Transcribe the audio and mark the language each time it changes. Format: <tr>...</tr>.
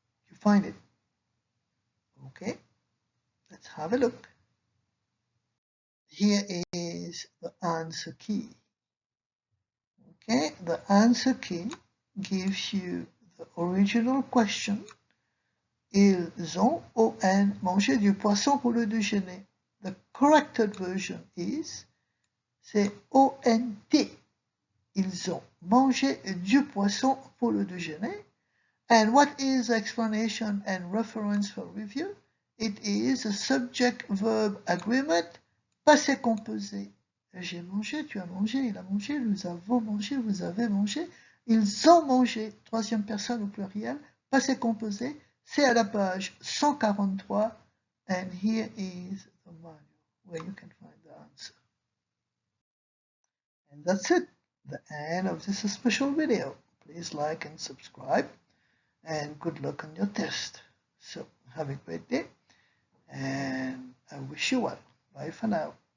<en>You find it. Okay, let's have a look. Here is the answer key. Okay, the answer key gives you the original question.</en> <fr>Ils ont mangé du poisson pour le déjeuner.</fr> <en>The corrected version is,</en> <fr>c'est ONT. Ils ont mangé du poisson pour le déjeuner.</fr> <en>And what is the explanation and reference for review? It is a subject-verb agreement, passé composé.</en> <fr>J'ai mangé, tu as mangé, il a mangé, nous avons mangé, vous avez mangé. Ils ont mangé, troisième personne au pluriel, passé composé. C'est à la page 143.</fr> <en>And here is the manual where you can find the answer. And that's it, the end of this special video. Please like and subscribe, and good luck on your test. So have a great day, and I wish you well. Bye for now.</en>